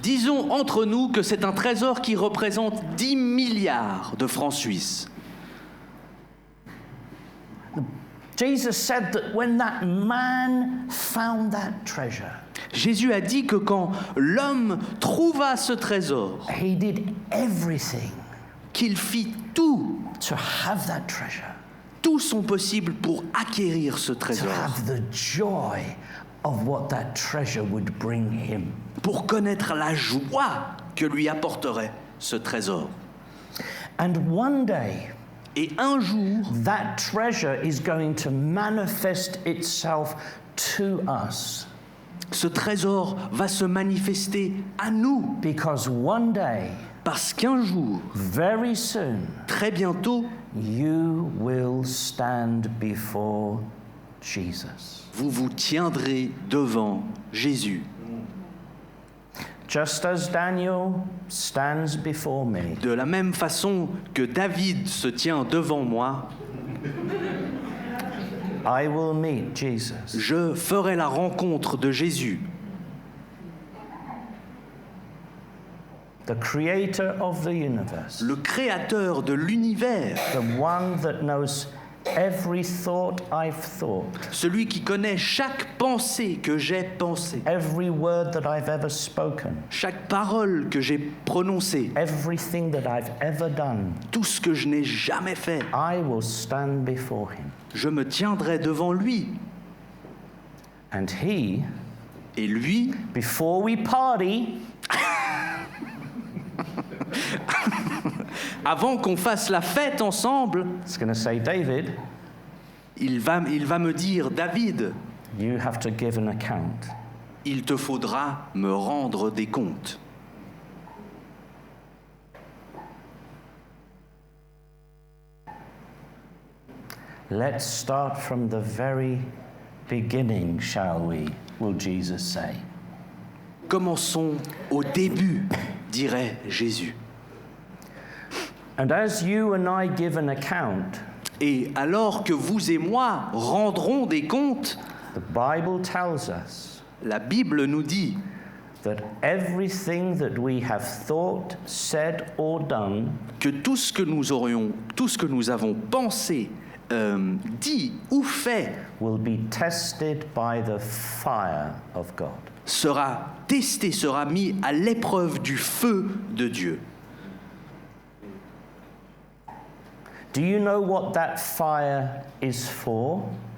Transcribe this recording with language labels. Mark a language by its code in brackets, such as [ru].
[fr] Disons entre nous que c'est un trésor qui représente 10 milliards de francs suisses. [en] Jesus said that when that man found that treasure, [fr] Jésus a dit que quand l'homme trouva ce trésor, [en] he did everything [fr] qu'il fit tout, [en] to have that treasure, [fr] tout son possible pour acquérir ce [en] to [fr] trésor, [en] have the joy of what that treasure would bring him. [fr] pour connaître la joie que lui apporterait ce trésor. [en] And one day, [fr] Et un jour, [en] that treasure is going to manifest itself to us. [fr] ce trésor va se manifester à nous, [en] Because one day, [fr] parce qu'un jour, [en] very soon, [fr] très bientôt, [en] you will stand before Jesus. [fr] vous vous tiendrez devant Jésus. [en] Just as Daniel stands before me, [fr] De la même façon que David se tient devant moi, [en] I will meet Jesus. [fr] je ferai la rencontre de Jésus, [en] The creator of the universe, [fr] le créateur de l'univers, [en] the one that knows every thought I've thought, [fr] celui qui connaît chaque pensée que j'ai pensée, [en] every word that I've ever spoken, [fr] chaque parole que j'ai prononcée, [en] everything that I've ever done. [fr] tout ce que je n'ai jamais fait. [en] I will stand before him. [fr] Je me tiendrai devant lui. [en] And he, [fr] Et lui, [en] before we party, [fr] avant qu'on fasse la fête ensemble, [en] it's going to say, David, [fr] il va me dire, David, [en] you have to give an account. [fr] il te faudra me rendre des comptes. [en] Let's start from the very beginning, shall we? Will Jesus say. [fr] Commençons au début, dirait Jésus. [en] And as you and I give an account, [fr] Et alors que vous et moi rendrons des comptes, [en] the Bible tells us [fr] la Bible nous dit [en] that everything that we have thought, said, or done [fr] que tout ce que nous avons pensé, dit ou fait [en] will be tested by the fire of God. [fr] sera testé, sera mis à l'épreuve du feu de Dieu. [en] Do you know what that fire is for?